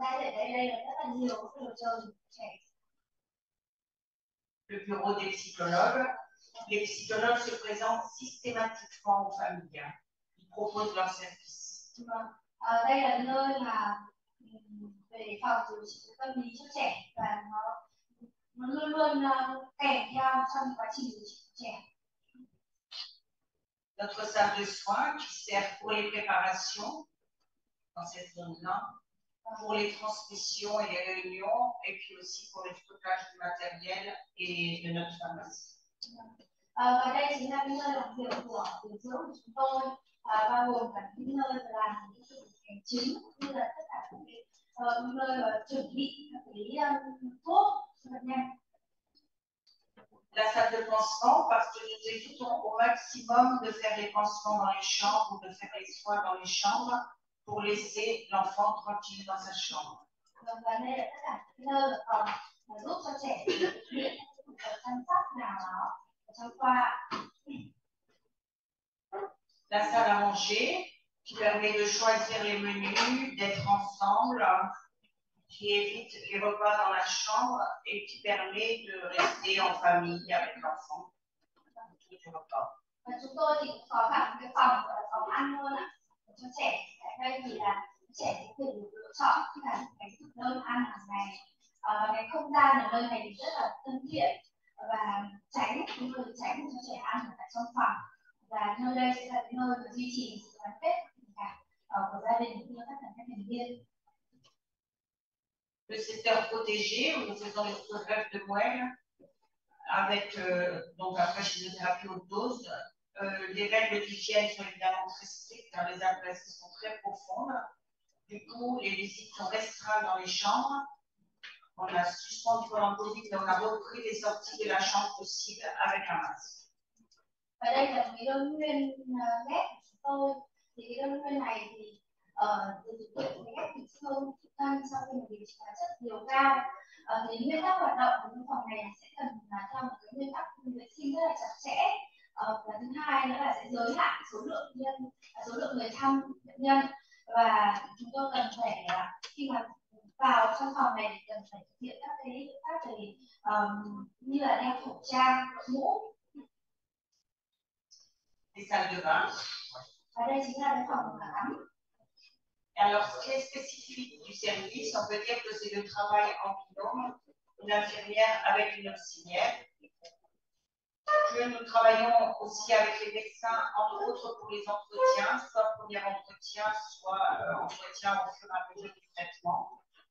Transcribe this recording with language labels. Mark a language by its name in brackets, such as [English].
[Vietnamese] Đây là rất là nhiều cái đồ chơi trẻ. [French] Le bureau des psychologues. Les psychologues se présentent systématiquement aux familles. Ils proposent leurs services. [Vietnamese] Đây là nơi mà về phòng điều trị tâm lý cho trẻ và nó luôn luôn kèm theo trong quá trình điều trị của trẻ. [French] Notre salle de soins qui sert pour les préparations dans cette zone-là, pour les transmissions et les réunions, et puis aussi pour le stockage du matériel et de notre pharmacie. [Vietnamese] Và đây chính là cái nơi làm việc của điều dưỡng của chúng tôi, bao gồm cả những nơi làm những sự hành chính như là tất cả những nơi chuẩn bị các cái thuốc cho bệnh nhân. [French] La salle de pansement, parce que nous évitons au maximum de faire les pansements dans les chambres ou de faire les soins dans les chambres pour laisser l'enfant tranquille dans sa chambre. [Vietnamese] Và đây là tất cả những nơi phòng giúp cho trẻ chăm sóc nào đó trong khoa. [French] La salle à manger, qui permet de choisir les menus, d'être ensemble, qui évite les repas dans la chambre et qui permet de rester en famille avec l'enfant. [Vietnamese] Và chúng tôi thì cũng có cả cái phòng ăn luôn ạ, cho trẻ. Tại đây thì là trẻ sẽ được lựa chọn khi là cái thực đơn ăn hàng ngày. Và cái không gian ở nơi này thì rất là thân thiện và chúng tôi tránh cho trẻ ăn ở tại trong phòng. Và nơi đây sẽ là cái nơi mà duy trì sự gắn kết tình cảm của gia đình cũng như tất cả các thành viên. [French] Le secteur protégé, où nous faisons les greffes de moelle, avec donc après chimiothérapie haute dose. Les règles d'hygiène sont évidemment très strictes, les adresses sont très profondes. Du coup, les visites sont restreintes dans les chambres. On a suspendu pendant le Covid, mais on a repris les sorties de la chambre possible avec un masque. [Vietnamese] Và đây là cái đơn nguyên ghép của chúng tôi. Thì cái đơn nguyên này thì được thực hiện cái ghép thịt xương thịt thân sau khi điều trị hóa chất liều cao. Thì nguyên tắc hoạt động của phòng này sẽ cần là theo một cái nguyên tắc vệ sinh rất là chặt chẽ. Và thứ hai nữa là sẽ giới hạn số lượng người thăm bệnh nhân. Và chúng tôi cần phải khi mà vào trong phòng này thì cần phải thực hiện các cái biện pháp về như là đeo khẩu trang, mũ. [French] Les salles de bain. [Vietnamese] Và đây chính là cái phòng tắm. [French] Alors, ce qui est spécifique du service, on peut dire que c'est le travail en binôme, une infirmière avec une auxiliaire. Que nous travaillons aussi avec les médecins, entre autres pour les entretiens, soit premier entretien, soit entretien au fur et à mesure du traitement.